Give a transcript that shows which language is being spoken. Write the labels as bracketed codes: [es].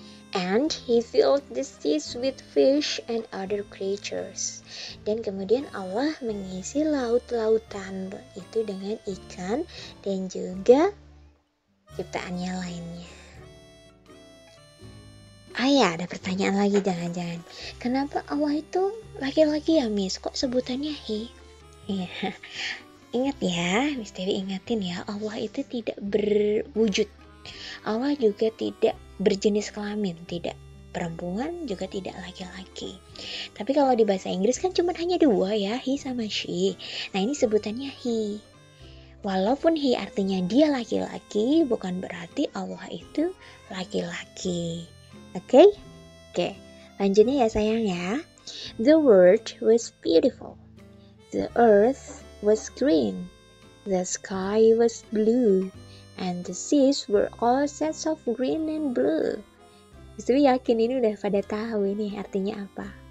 [en] And he filled the seas with fish and other creatures. [id] Dan kemudian Allah mengisi laut-lautan itu dengan ikan dan juga ciptaannya lainnya. Ya, ada pertanyaan lagi jangan-jangan. Kenapa Allah itu laki-laki ya, Miss? Kok sebutannya he? Iya. Ingat ya, Miss Dewi ingatin ya, Allah itu tidak berwujud. Allah juga tidak berjenis kelamin, tidak perempuan juga tidak laki-laki. Tapi kalau di bahasa Inggris kan cuma hanya dua ya, he sama she. Nah ini sebutannya he. Walaupun he artinya dia laki-laki, bukan berarti Allah itu laki-laki. Oke? Lanjutnya ya sayang ya. [en] The world was beautiful. The earth was green. The sky was blue. And the seas were all sets of green and blue. [id] Justru yakin ini udah pada tahu ini artinya apa.